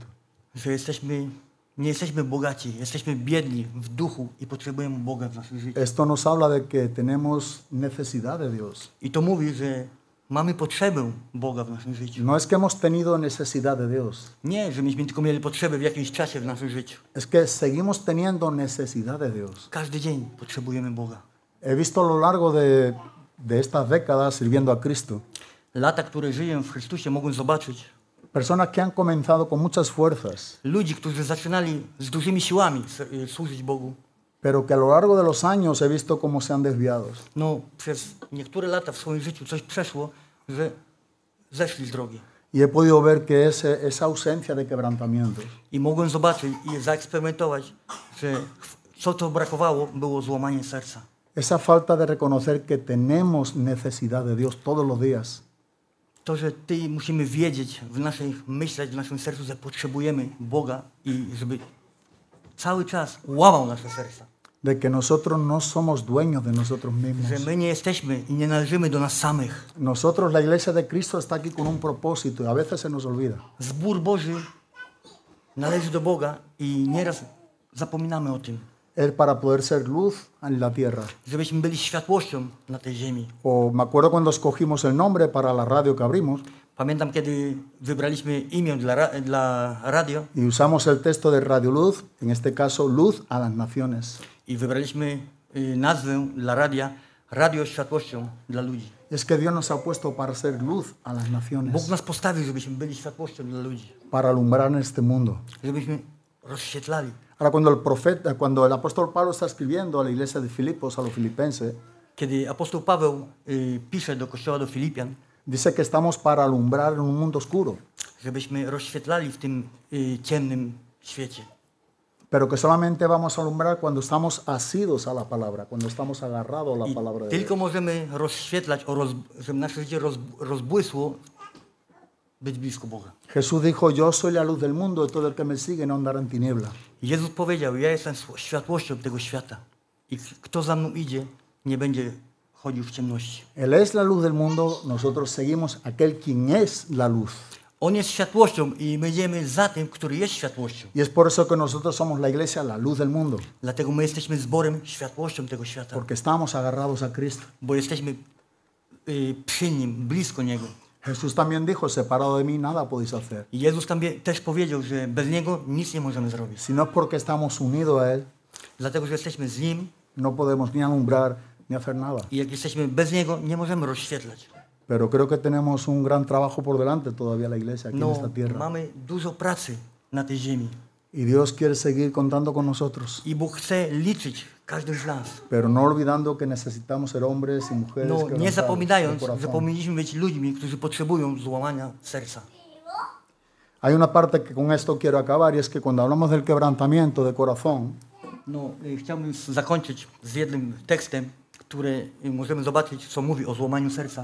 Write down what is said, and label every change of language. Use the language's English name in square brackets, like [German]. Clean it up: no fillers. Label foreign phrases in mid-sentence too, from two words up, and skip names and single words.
[Polish] Że nie jesteśmy bogaci, jesteśmy biedni w duchu i potrzebujemy Boga w naszym życiu. [Spanish] Esto nos habla de que tenemos necesidad de Dios. [Polish] I to mówi, że mamy potrzebę Boga w naszym życiu. [Spanish] No es que hemos tenido necesidad de Dios, [Polish] Nie, że myśmy tylko mieli potrzebę w jakimś czasie w naszym życiu. [Spanish] es que seguimos teniendo necesidad de Dios. [Polish] Każdy dzień potrzebujemy Boga. [Spanish] He visto a lo largo de estas décadas sirviendo a Cristo, [Polish] Lata, które żyję w Chrystusie, mogą zobaczyć [Spanish] personas que han comenzado con muchas fuerzas, [Polish] ludzi, którzy zaczynali z dużymi siłami służyć Bogu. [Spanish] pero que a lo largo de los años he visto cómo se han desviado. [Polish] No, przez niektóre lata w swoim życiu coś przeszło, że zeszli z drogi. [Spanish] Y he podido ver que esa ausencia de quebrantamientos, [Polish] I mogłem zobaczyć i zaeksperymentować, że co to brakowało, było złamanie serca. [Spanish] esa falta de reconocer que tenemos necesidad de Dios todos los días, [Polish] To, że Ty musimy wiedzieć, myśleć w naszym sercu, że potrzebujemy Boga i żeby cały czas łamał nasze serca. [Spanish] de que nosotros no somos dueños de nosotros mismos. [Polish] Że my nie jesteśmy i nie należymy do nas samych. [Spanish] Nosotros, la iglesia de Cristo, está aquí con un propósito y a veces se nos olvida. [Polish] Zbór Boży należy do Boga i nieraz zapominamy o tym. [Spanish] Es para poder ser luz en la tierra. [Polish] Żebyśmy byli światłością na tej ziemi. [Spanish] O me acuerdo cuando escogimos el nombre para la radio que abrimos [Polish] Pamiętam, kiedy wybraliśmy imię dla radio [Spanish] y usamos el texto de Radio Luz, en este caso Luz a las Naciones. [Polish] i wybraliśmy nazwę dla radia Radio Światłością dla ludzi. [Spanish] Es que Dios nos ha puesto para ser luz a las [Polish] Bóg [Spanish] naciones, [Polish] nas postawił, żebyśmy byli światłością dla ludzi. [Spanish] para alumbrar en este mundo. [Polish] Żebyśmy rozświetlali. [Spanish] Ahora, cuando el apóstol Pablo está escribiendo a la iglesia de Filipos, a los filipenses, [Polish] Kiedy apostoł Paweł pisze do kościoła do Filipian, [Spanish] dice que estamos para alumbrar en un mundo oscuro, [Polish] żebyśmy rozświetlali w tym ciemnym świecie. [Spanish] pero que solamente vamos a alumbrar cuando estamos asidos a la palabra, cuando estamos agarrados a la [Polish] I [Spanish] palabra de [Polish] tylko [Spanish] Dios. [Polish] możemy rozświetlać, żeby nasze życie rozbłysło, być blisko Boga. [Spanish] Jesús dijo, yo soy la luz del mundo, y todo el que me sigue no andará en tiniebla. [Polish] Jezus powiedział, ja jestem światłością tego świata i kto za mną idzie, nie będzie chodził w ciemności. [Spanish] Él es la luz del mundo, nosotros seguimos aquel quien es la luz. [Polish] On jest światłością i my idziemy za tym, który jest światłością. [Spanish] Y es por eso que nosotros somos la iglesia, la luz del mundo, [Polish] Dlatego my jesteśmy zborem światłością tego świata, [Spanish] porque estamos agarrados a Cristo. [Polish] bo jesteśmy przy Nim, blisko Niego. [Spanish] Jesús también dijo, separado de mí nada podéis hacer. [Polish] I Jezus też powiedział, że bez Niego nic nie możemy zrobić. [Spanish] Si no es porque estamos unidos a Él, [Polish] Dlatego, że jesteśmy z Nim [Spanish] no podemos ni alumbrar ni hacer nada. [Polish] i jak jesteśmy bez Niego, nie możemy rozświetlać. [Spanish] Pero creo que tenemos un gran trabajo por delante todavía la iglesia aquí en esta tierra. [Polish] Mamy dużo pracy na tej ziemi [Spanish] Y Dios quiere seguir contando con nosotros, [Polish] i Bóg chce liczyć każdych z nas. [Spanish] pero no olvidando que necesitamos ser hombres y mujeres [Polish] No, nie [Spanish] quebrantados de [Polish] zapominając, że [Spanish] corazón. [Polish] powinniśmy być ludźmi, którzy potrzebują złamania serca. [Spanish] Hay una parte que con esto quiero acabar y es que cuando hablamos del quebrantamiento de corazón, [Polish] No, chciałbym zakończyć z jednym tekstem, który możemy zobaczyć, co mówi o złamaniu serca.